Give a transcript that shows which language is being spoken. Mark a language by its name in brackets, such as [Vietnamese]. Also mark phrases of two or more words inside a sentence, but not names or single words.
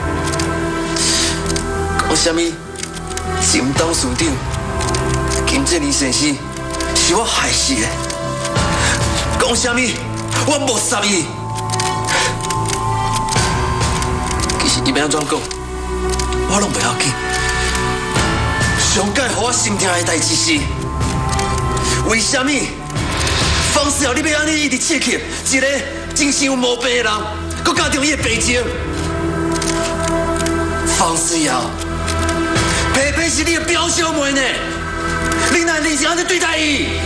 [Min Nan Chinese] 讲啥物？前董事长金正年先生是我害死的，讲啥物？我无杀伊。其实伊要安怎讲，我拢袂要紧。上届互我心痛的代志是，为什么方世尧你要安尼一直刺激一个精神有毛病的人，佮加重伊的病情？方世尧，佩佩是你的表小妹呢，你哪能是安尼对待伊？